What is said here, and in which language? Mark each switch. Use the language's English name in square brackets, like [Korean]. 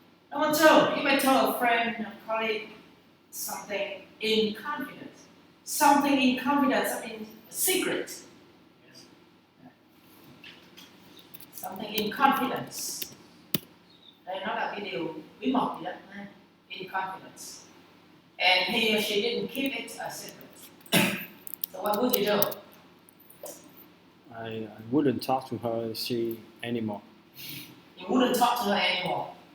[English] Number two, you may tell a friend, a colleague, something in confidence. Something in confidence, something secret. Something in confidence. [Vietnamese] Đây nó là cái điều bí mật gì đó, ha? [English] In confidence. And he or she didn't keep it a secret. So what would you do? I wouldn't talk to her anymore. You wouldn't talk to her anymore.